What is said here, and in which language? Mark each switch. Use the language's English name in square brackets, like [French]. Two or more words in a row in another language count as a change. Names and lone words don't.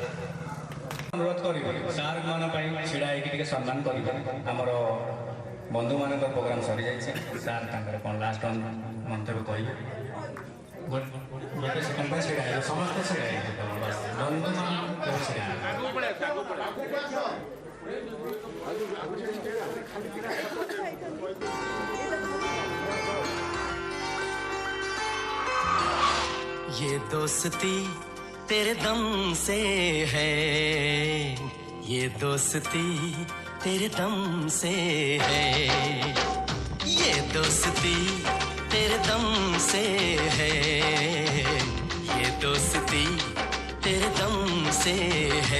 [Odia] ଅନୁରୋଧ କରିବି ସାର୍ ମାନଙ୍କ ପାଇଁ ଛିଡ଼ା ହେଇକି ଟିକେ ସମ୍ମାନ କରିବେ। ଆମର ବନ୍ଧୁମାନଙ୍କର ପ୍ରୋଗ୍ରାମ ସରିଯାଇଛି, ସାର୍ ତାଙ୍କର କ'ଣ ଲାଷ୍ଟ ମନ୍ତବ୍ୟ କହିବେ। ଗୋଟେ ସେକେଣ୍ଡ ପାଇଁ ଛିଡ଼ା ହେଇବେ, ସମସ୍ତେ ଛିଡ଼ା ହେଇବେ, ବନ୍ଧୁମାନଙ୍କୁ ଛିଡ଼ା [Hindi] ये दोस्ती तेरे दम से है, ये दोस्ती तेरे दम से है, ये दोस्ती तेरे दम से है, ये दोस्ती तेरे दम से है।